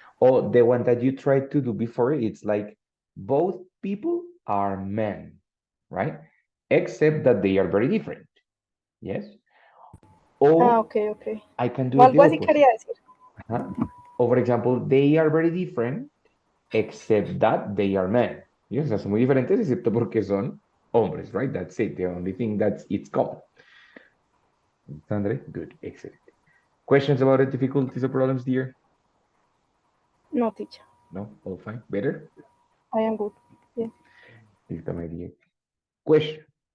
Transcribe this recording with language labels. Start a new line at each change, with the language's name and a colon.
English: Or the one that you tried to do before, it's like both people are men, right? Except that they are very different. Yes? Or Okay. I can do it the
Spanish: Algo así
English: opposite.
Spanish: quería decir.
English: Or for example, they are very different, except that they are men.
Spanish: Yes, o sea, son muy diferentes, excepto porque son hombres, right?
English: That's it. The only thing that's it's common. Andre, good, excellent. Questions about the difficulties or problems, dear? No, teacher. No, all fine. Better? I am good. Yes. Listo, my dear. Question.